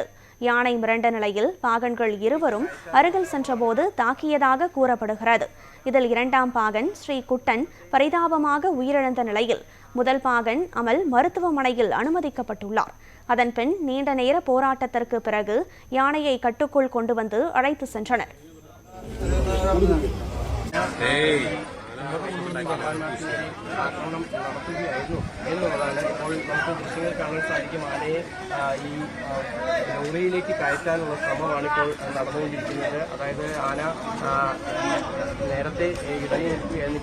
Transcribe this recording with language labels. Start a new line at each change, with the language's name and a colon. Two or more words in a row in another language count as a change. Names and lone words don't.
Tamil: யானை மிரண்ட நிலையில் பாகன்கள் இருவரும் அருகில் சென்றபோது தாக்கியதாக கூறப்படுகிறது. இதில் இரண்டாம் பாகன் ஸ்ரீ குட்டன் பரிதாபமாக உயிரிழந்த நிலையில் முதல் பாகன் அமல் மருத்துவமனையில் அனுமதிக்கப்பட்டுள்ளார். அதன்பின் நீண்ட நேர போராட்டத்திற்கு பிறகு யானையை கட்டுக்குள் கொண்டு வந்து அழைத்து சென்றனர்.
Malayalam: ആക്രമണം നടത്തുകയായിരുന്നു എന്നുള്ളതാണ് ഇപ്പോൾ നമുക്ക് ദൃശ്യങ്ങൾ കാണാൻ സാധിക്കും. ആനയെ ഈ ലോറിയിലേക്ക് കയറ്റാനുള്ള ശ്രമമാണ് ഇപ്പോൾ നടന്നുകൊണ്ടിരിക്കുന്നത്. അതായത് ആന നേരത്തെ ഇടഞ്ഞു നിൽക്കുകയായിരുന്നു.